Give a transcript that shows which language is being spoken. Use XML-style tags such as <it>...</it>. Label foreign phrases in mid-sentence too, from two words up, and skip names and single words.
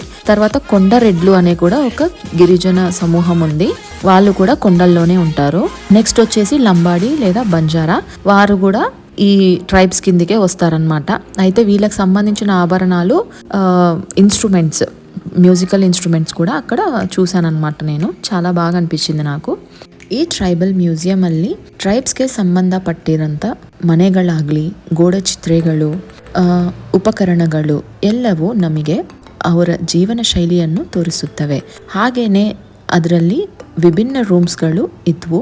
<te>తర్వాత కొండరెడ్లు అనే కూడా ఒక గిరిజన సమూహం ఉంది, వాళ్ళు కూడా కొండల్లోనే ఉంటారు. నెక్స్ట్ వచ్చేసి లంబాడి లేదా బంజారా, వారు కూడా ఈ ట్రైబ్స్ కిందికే వస్తారనమాట. అయితే వీళ్ళకి సంబంధించిన ఆభరణాలు, ఇన్స్ట్రుమెంట్స్,</te> <en>musical instruments</en> <te>కూడా అక్కడ చూశానన్నమాట. నేను చాలా బాగా ಅನಿಪಿಸಿದೆ నాకు.</te> <kn>ಈ ಟ್ರೈಬಲ್ ಮ್ಯೂಸಿಯಂ ಅಲ್ಲಿ ಟ್ರೈಬ್ಸ್ಗೆ ಸಂಬಂಧಪಟ್ಟಿರಂಥ ಮನೆಗಳಾಗಲಿ, ಗೋಡಚಿತ್ರೆಗಳು, ಉಪಕರಣಗಳು ಎಲ್ಲವೂ ನಮಗೆ ಅವರ ಜೀವನ ಶೈಲಿಯನ್ನು ತೋರಿಸುತ್ತವೆ. ಹಾಗೇನೆ ಅದರಲ್ಲಿ ವಿಭಿನ್ನ ರೂಮ್ಸ್ಗಳು ಇದ್ವು.</kn>